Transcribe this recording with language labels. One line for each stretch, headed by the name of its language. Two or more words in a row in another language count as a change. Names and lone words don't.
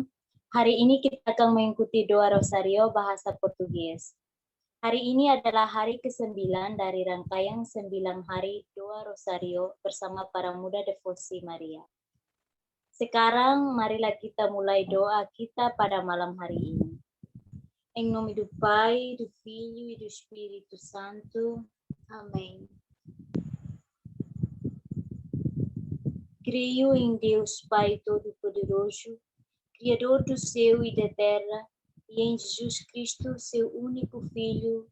Indonesian: Hari ini kita akan mengikuti doa Rosario bahasa Portugis. Hari ini adalah hari ke-9 dari rangkaian 9 hari doa Rosario bersama para muda devosi Maria. Sekarang marilah kita mulai doa kita pada malam hari ini.
Portuguese: Em nome do Pai, do Filho e do Espírito Santo. Amém. Creio em Deus Pai Todo-Poderoso, Criador do céu e da terra, e em Jesus Cristo, seu único Filho,